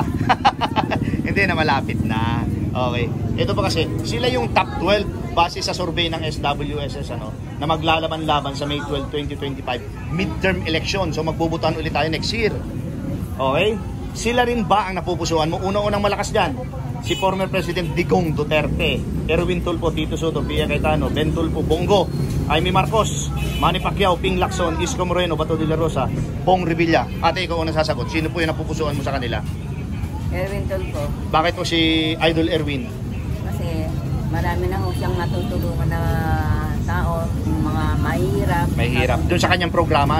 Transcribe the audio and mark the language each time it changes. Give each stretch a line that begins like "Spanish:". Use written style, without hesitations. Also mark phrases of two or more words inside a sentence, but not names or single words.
Filipino: Hindi na malapit na. Okay. Ito po kasi, sila yung top 12 base sa survey ng SWSS na maglalaban-laban sa May 12, 2025
English: midterm election.
Filipino: So magbubutuhan ulit tayo
English: next year.
Filipino: Okay? Sila rin ba ang napupusuan mo? Unang-unang malakas dyan, si
English: former President
Filipino: Digong Duterte, Erwin Tulfo, Tito Soto, Pia Cayetano, Ben Tulfo, Bongo, Amy Marcos, Manny Pacquiao, Ping Lacson, Isko Moreno, Bato de la Rosa, Bong Revilla. Ate, ikaw unang sasagot. Sino po yung napupusuan mo sa kanila? Erwin Tulfo. Bakit po si Idol Erwin? Kasi marami na ho siyang natutulungan na tao, yung mga mahirap. Mahirap. Doon sa kanyang programa,